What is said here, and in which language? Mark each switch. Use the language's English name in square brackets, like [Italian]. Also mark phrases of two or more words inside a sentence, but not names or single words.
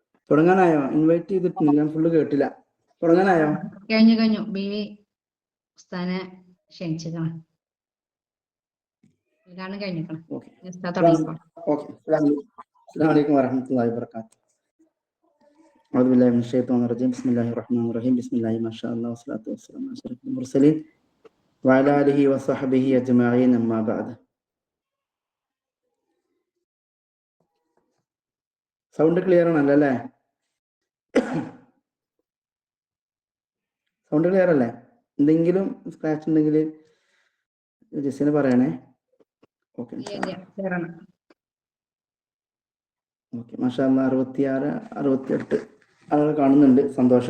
[Malayalam] തുടങ്ങാനായോ? ഇൻവൈറ്റ് ചെയ്തിട്ടുണ്ട്, ഞാൻ ഫുള്ള് കേട്ടില്ല. തുടങ്ങാനായോ? കഴിഞ്ഞു. ബീവി ഉസ്താനെ ക്ഷണിച്ചിരിക്കണം. കഴിഞ്ഞിരിക്കണം. [Arabic] السلام ورحمة الله وبركاته. أعوذ بالله من الشيطان الرجيم. بسم الله الرحمن الرحيم. بسم الله ما شاء الله والصلاة والسلام على أشرف المرسلين وعلى آله وصحبه أجمعين أما بعد. [English] sound clear [Malayalam] ആണല്ലോ അല്ലേ? [English] sound clear [Malayalam] അല്ലേ? എന്തെങ്കിലും സ്ക്രാച്ച് ഉണ്ടെങ്കിൽ ജസിന് പറയണേ. [English] okay okay, [Arabic] ما شاء الله [Malayalam] 66 68 ആളുകൾ കാണുന്നുണ്ട്, സന്തോഷം.